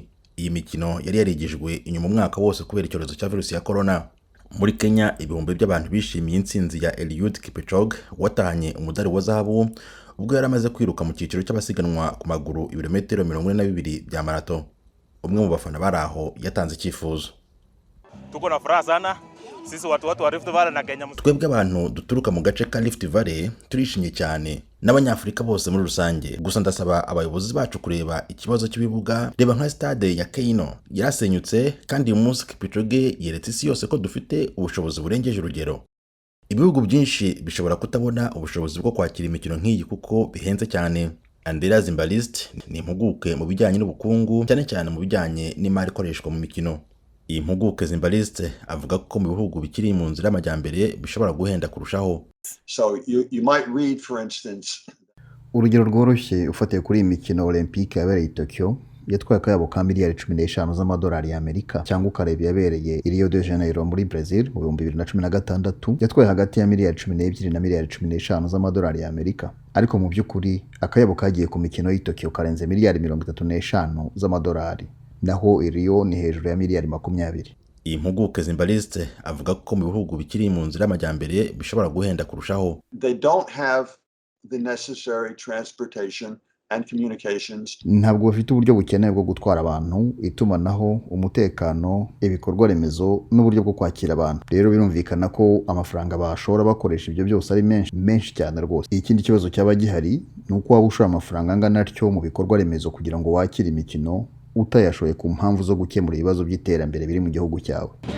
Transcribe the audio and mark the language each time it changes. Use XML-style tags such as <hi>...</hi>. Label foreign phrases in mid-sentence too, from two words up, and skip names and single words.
<rw>Iyi mikino yari yarigijwe inyuma umwaka wose kubera icyorezo cya virusi ya corona. Muri Kenya, ibihumbi by'abantu bishimiye intsinzi ya Eliud Kipchoge watahanye umudari wa zahabu ubwo yari amaze kwiruka mu cyiciro cy'abasiganwa ku maguru ibirometero 42 bya marato. Umwe mu bafana bari aho yatanze icyifuzo.</rw> <sw>Tuko na furaha sana sisi watu wa Rift Valley na Kenya.</sw> <rw>Twebwe abantu duturuka mu gace ka Rift Valley turishimye cyane n'Abanyafurika bose muri rusange. Gusa ndasaba abayobozi bacu kureba ikibazo cy'ibibuga. Reba nka stade ya Keino yarasenyutse, kandi uyu munsi Kipchoge yeretse isi yose ko dufite ubushobozi burengeje urugero. Ibihugu byinshi bishobora kutabona ubushobozi bwo kwakira imikino nk'iyi kuko bihenze cyane. Andrea Zimbalist ni impuguke mu bijyanye n'ubukungu, cyane cyane mu bijyanye n'imari ikoreshwa mu mikino. Iyi mpuguke Zimbalist avuga ko mu bihugu bikiri mu nzira y'amajyambere bishobora guhenda kurushaho.</rw> <en>So you might read, for instance,</en> <rw>urugero rworoshye ufatiye kuri iyi mikino Olympique yabereye i Tokyo yatwaye akayabo ka miliyari 15 z'amadolari y'Amerika, cyangwa ukareba yabereye i Rio de Janeiro muri Brazil mu 2016 yatwaye hagati ya miliyari 12 na miliyari 15 z'amadolari y'Amerika. Ariko mu by'ukuri akayabo kagiye ku mikino y'i Tokyo karenze miliyari 35 z'amadolari, naho i Rio ni hejuru ya miliyari 20. Iyi mpuguke Zimbalist avuga ko mu bihugu bikiri mu nzira y'amajyambere bishobora guhenda kurushaho.</rw> <en>they don't have the necessary transportation and communications.</en> <rw>Ntabwo bafite uburyo bukenewe bwo gutwara abantu, itumanaho, umutekano, ibikorwa remezo n'uburyo bwo kwakira abantu. Rero birumvikana ko amafaranga bashora bakoresha ibyo byose ari menshi cyane rwose. Ikindi kibazo cyaba gihari ni uko waba ushora amafaranga angana atyo mu bikorwa remezo kugira ngo wakire imikino utayashoye ku mpamvu zo gukemura ibibazo by'iterambere biri mu gihugu cyawe.</rw>